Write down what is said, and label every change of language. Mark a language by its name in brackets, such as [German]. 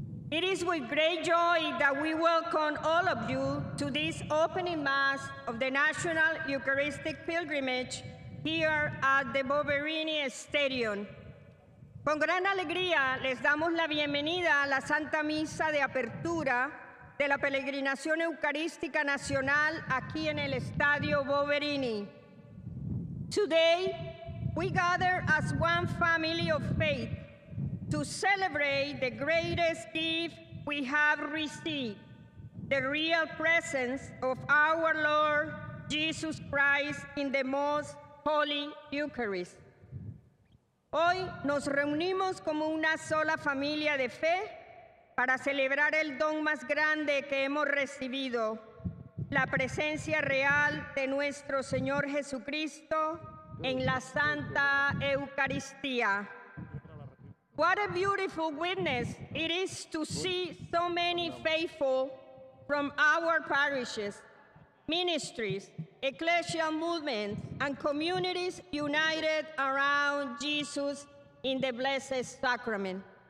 [English] It is with great joy that we welcome all of you to this opening mass of the National Eucharistic Pilgrimage here at the Boverini Stadium. [Spanish] Con gran alegría les damos la bienvenida a la Santa Misa de Apertura de la Peregrinación Eucarística Nacional aquí en el Estadio Boverini. [English] Today, we gather as one family of faith to celebrate the greatest gift we have received, the real presence of our Lord Jesus Christ in the most holy Eucharist. [Spanish] Hoy nos reunimos como una sola familia de fe para celebrar el don más grande que hemos recibido, la presencia real de nuestro Señor Jesucristo en la Santa Eucaristía. [English] What a beautiful witness it is to see so many faithful from our parishes, ministries, ecclesial movements, and communities united around Jesus in the Blessed Sacrament.